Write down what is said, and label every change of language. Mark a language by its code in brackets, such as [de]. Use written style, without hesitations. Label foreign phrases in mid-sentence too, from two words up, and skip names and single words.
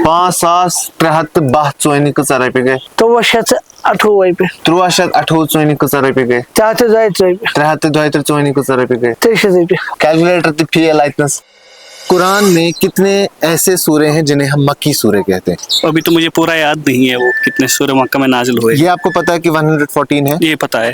[ks] 5,372 ژۄنہِ کۭژاہ رۄپیہِ گٔے 328 رۄپیہِ 328 ژۄنہِ کۭژاہ رۄپیہِ گٔے 332 رۄپیہِ 332 ژۄنہِ کۭژاہ رۄپیہِ گٔے 300 رۄپیہِ कैलकुलेटर तो फेल आइतनस। [hi] कुरान में कितने ऐसे सूरे हैं जिन्हें हम मक्की सूरे कहते हैं? अभी तो मुझे पूरा याद नहीं है वो कितने सूरह मक्का में नाजिल हुए। ये आपको पता है कि 114 है? ये पता है।